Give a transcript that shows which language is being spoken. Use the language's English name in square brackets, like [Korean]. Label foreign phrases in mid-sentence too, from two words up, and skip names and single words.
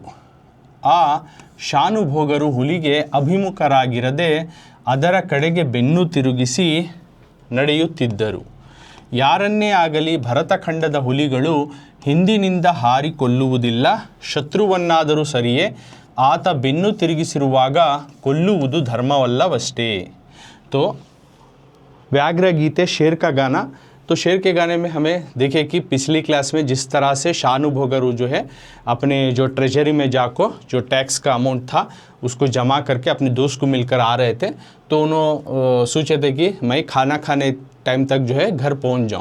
[Kannada] ಆ ಶಾನುಭೋಗರು ಹುಲಿಗೆ ಅಭಿಮುಖರಾಗಿರದೆ ಅದರ ಕಡೆಗೆ ಬೆನ್ನು ತಿರುಗಿಸಿ ನಡೆಯುತ್ತಿದ್ದರು. ಯಾರನ್ನೇ ಆಗಲಿ ಭರತಖಂಡದ ಹುಲಿಗಳು ಹಿಂದಿನಿಂದ ಹಾರಿ ಕೊಲ್ಲುವುದಿಲ್ಲ. ಶತ್ರುವನ್ನಾದರೂ ಸರಿಯೇ ಆತ ಬೆನ್ನು ತಿರುಗಿಸಿರುವಾಗ ಕೊಲ್ಲುವುದು ಧರ್ಮವಲ್ಲವಷ್ಟೇ. [Hindi] तो व्याघ्र गीते शेर का गाना। तो शेर के गाने में हमें देखे कि पिछली क्लास में जिस तरह से शानुभोगरु जो है अपने जो ट्रेजरी में जाको जो टैक्स का अमाउंट था उसको जमा करके अपने दोस्त को मिलकर आ रहे थे, तो उन्होंने सोचे थे कि मैं खाना खाने टाइम तक जो है घर पहुंच जाऊं।